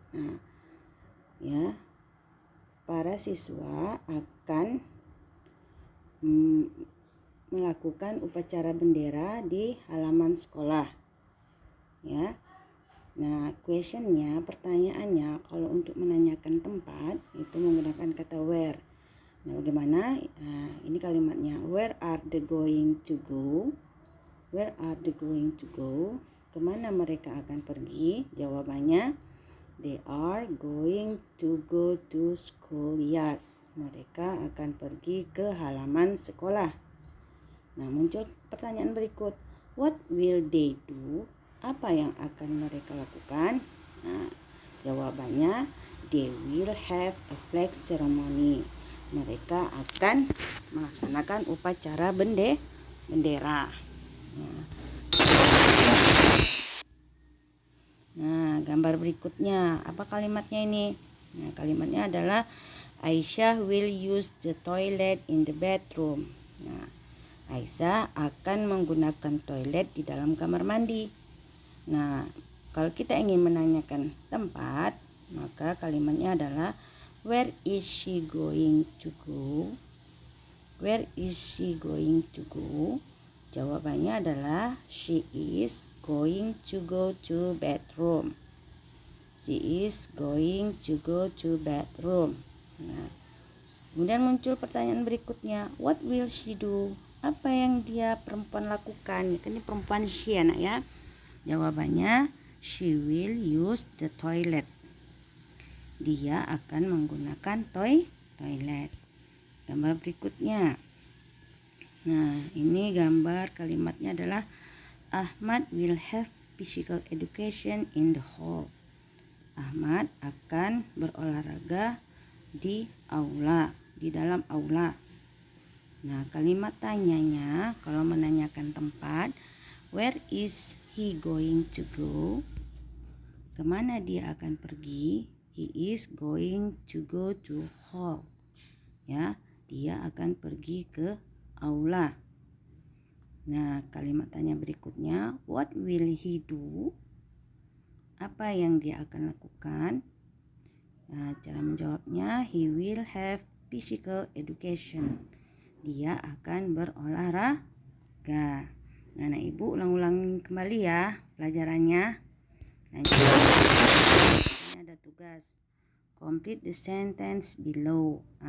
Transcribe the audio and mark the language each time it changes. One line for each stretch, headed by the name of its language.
Indonesian: Nah, ya. Para siswa akan melakukan upacara bendera di halaman sekolah. Ya. Nah, questionnya, pertanyaannya, kalau untuk menanyakan tempat itu menggunakan kata where. Nah, bagaimana? Ini kalimatnya.
English: Where are they going to go? Where are they going to go?
Indonesian: Kemana mereka akan pergi? Jawabannya,
English: they are going to go to schoolyard.
Indonesian: Mereka akan pergi ke halaman sekolah. Nah, muncul pertanyaan berikut.
English: What will they do?
Indonesian: Apa yang akan mereka lakukan? Nah, jawabannya,
English: they will have a flag ceremony.
Indonesian: Mereka akan melaksanakan upacara bendera. Nah, gambar berikutnya, apa kalimatnya ini? Nah, kalimatnya adalah Aisyah
English: will use the toilet in the bedroom.
Indonesian: Nah, Aisyah akan menggunakan toilet di dalam kamar mandi. Nah, kalau kita ingin menanyakan tempat, maka kalimatnya adalah
English: where is she going to go? Where is she going to go?
Indonesian: Jawabannya adalah
English: she is going to go to bedroom. She is going to go to bedroom.
Indonesian: Nah, kemudian muncul pertanyaan berikutnya, what will she do? Apa yang dia perempuan lakukan? Ini perempuan she, anak ya. Jawabannya,
English: she will use the toilet.
Indonesian: Dia akan menggunakan toilet. Gambar berikutnya. Nah, ini gambar kalimatnya adalah
English: Ahmad will have physical education in the hall.
Indonesian: Ahmad akan berolahraga di aula, di dalam aula. Nah, kalimat tanyanya kalau menanyakan tempat,
English: where is he going to go?
Indonesian: Kemana dia akan pergi?
English: He is going to go to hall.
Indonesian: Ya, dia akan pergi ke aula. Nah, kalimat tanya berikutnya,
English: what will he do?
Indonesian: Apa yang dia akan lakukan? Nah, cara menjawabnya,
English: he will have physical education.
Indonesian: Dia akan berolahraga. Nah, anak ibu ulang-ulang kembali ya pelajarannya. Nah, ini ada tugas.
English: Complete the sentence below.